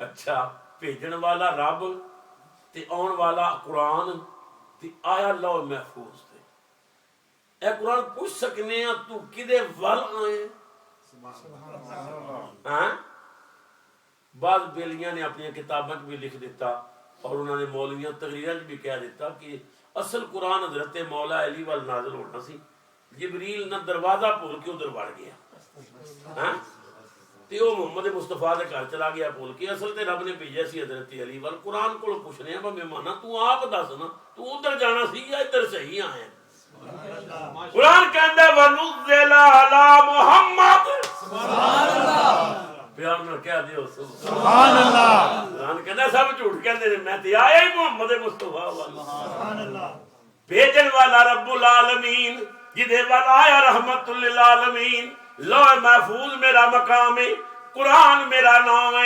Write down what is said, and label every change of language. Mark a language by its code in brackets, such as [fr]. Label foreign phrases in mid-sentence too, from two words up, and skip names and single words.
[pa] اچھا بھیجن والا رب تے آن والا قرآن تے آیا لوح محفوظ تے. اے قرآن پوچھ سکنے ہیں تو کدے ول آئے؟ ہاں بعض بیلیاں نے اپنی کتابیں بھی لکھ دیتا اور انہوں نے مولویاں تقریراں بھی کہہ دیتا کہ اصل قرآن حضرت مولا علی وال نازل ہونا سی، جبریل نہ دروازہ بھول کے ادھر وڑ گیا ہاں تے وہ محمد مصطفیٰ دے گھر چلا گیا بھول کے. اصل تے رب نے بھیجا سی حضرت علی وال. قرآن کو پوچھنے ہیں مہمانا تو آپ دس نا تو ادھر جانا سی یا ادھر صحیح آئے؟ [ar] قرآن کہندا ہے وَنُزِّلَ عَلَى مُحَمَّدٍ. سبحان اللہ. [pa] پیار نہ کہہ دیو [ar] سبحان اللہ. [pa] قرآن کہندا ہے سب جھوٹ کہندے نے، میں تے آیا ہی محمد مصطفیٰ والا. [ar] سبحان اللہ. [pa] بھیجن والا رب العالمین جدے والا آیا رحمت للعالمین. لوح محفوظ میرا مقام ہے، قرآن میرا نام ہے.